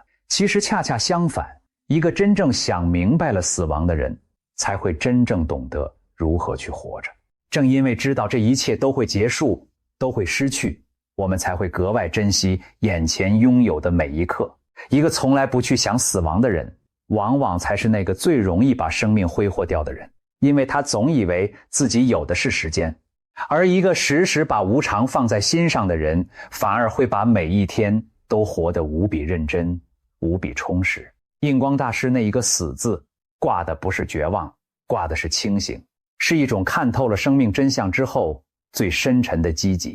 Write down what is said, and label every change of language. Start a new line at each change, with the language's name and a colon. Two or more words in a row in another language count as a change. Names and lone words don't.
Chinese: 其實恰恰相反，一個真正想明白了死亡的人，才會真正懂得如何去活着。正因為知道這一切都會結束，都會失去，我們才會格外珍惜眼前擁有的每一刻。一個從來不去想死亡的人，往往才是那個最容易把生命揮霍掉的人，因為他總以為自己有的是時間。而一個時時把無常放在心上的人，反而會把每一天都活得無比認真，無比充實。印光大師那一個死字，掛的不是絕望，掛的是清醒，是一種看透了生命真相之後最深沉的積極。